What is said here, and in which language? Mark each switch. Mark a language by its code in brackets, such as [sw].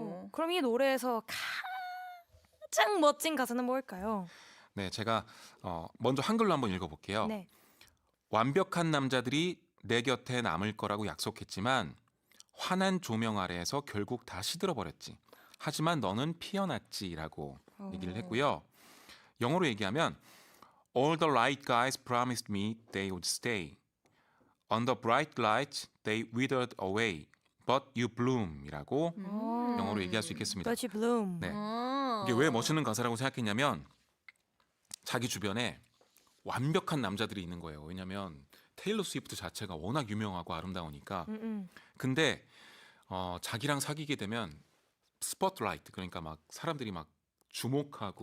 [ko] 그럼 이 노래에서 가장 멋진 가사는 뭘까요? 네, 제가 먼저 한글로 한번 읽어볼게요. 네. 완벽한 남자들이 내 곁에 남을 거라고 약속했지만 환한 조명 아래에서 결국 다 시들어버렸지. 하지만 너는 피어났지라고 얘기를 했고요. 영어로 얘기하면 [en] All the right guys promised me they would stay. On the bright lights they withered away. But you bloom [ko] 이라고 영어로 얘기할 수 있겠습니다. [en] But you bloom. [ko] 네. 이게 왜 멋있는 가사라고 생각했냐면 자기 주변에 완벽한 남자들이 있는 거예요. 왜냐하면 테일러 스위프트 자체가 워낙 유명하고 아름다우니까. 근데 자기랑 사귀게 되면 스포트라이트, 그러니까 막 사람들이 막 주목하고